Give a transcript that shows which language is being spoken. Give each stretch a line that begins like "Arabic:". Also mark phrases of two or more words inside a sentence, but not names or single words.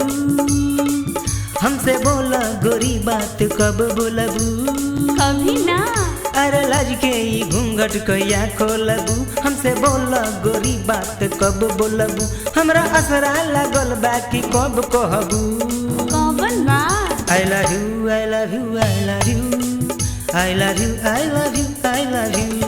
Bhojpuri: हमसे बोला गोरी बात कब बोलबू। कभी ना अरे लाज के ई घूंघट कहिया खोलबू। हमसे बोला गोरी बात कब बोलबू। हमरा असरा लागल बाकी कब कहबू कौन बात
English: I love you, I love you, I love you, I love you, I love you, I love you,